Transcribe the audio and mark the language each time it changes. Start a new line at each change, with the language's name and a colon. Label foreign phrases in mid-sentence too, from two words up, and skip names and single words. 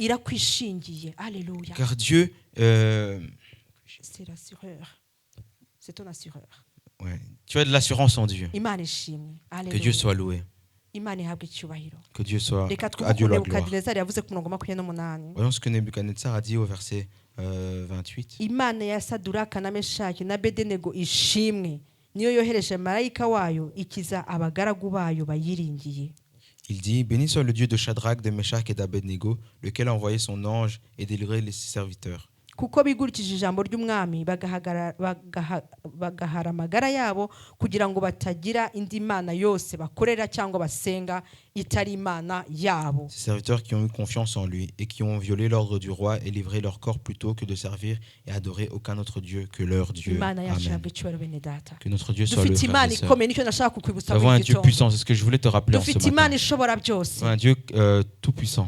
French: Car Dieu, C'est ton assureur. Ouais. Tu as de l'assurance en Dieu. Que Dieu soit loué. Que Dieu soit à Dieu la gloire. Voyons ce que Nebuchadnezzar a dit au verset 28.
Kinyarwanda: Imana ya Saduraka na Meshaki na Abedenego ishimwe niyo yohereje marayika wayo ikiza abagaragu bayo bayiringiye.
French: Il dit, béni soit le Dieu de Shadrach, de Meshach et d'Abednego, lequel a envoyé son ange et délivré les serviteurs.
Kinyarwanda: Kuko bigurikije ijambo ry'umwami bagahara amagara yabo kugira ngo batagira indi mana yose bakorera cyangwa basenga itari imana yabo.
French: Ces serviteurs qui ont eu confiance en lui et qui ont violé l'ordre du roi et livré leur corps plutôt que de servir et adorer aucun autre Dieu que leur Dieu. Amen. Que notre Dieu soit le frère et sœur. Nous avons un Dieu puissant, c'est ce que je voulais te rappeler en ce matin. Un Dieu tout puissant.